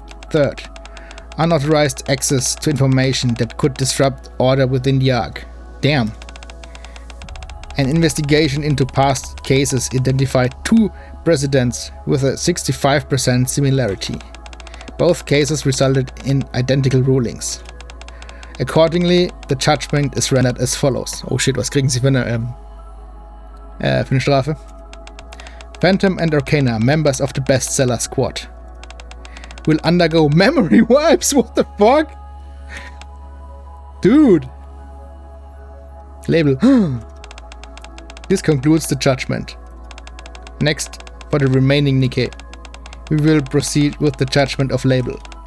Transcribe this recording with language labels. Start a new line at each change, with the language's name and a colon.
English: Third, unauthorized access to information that could disrupt order within the Ark. Damn. An investigation into past cases identified 2 precedents with a 65% similarity. Both cases resulted in identical rulings. Accordingly, the judgment is rendered as follows.
German: Oh shit, was kriegen sie für eine Strafe?
English: Phantom and Arcana, members of the bestseller squad, will undergo memory wipes. What the fuck? Dude. Label. This concludes the judgment. Next, for the remaining Nikke, we will proceed with the judgment of Label.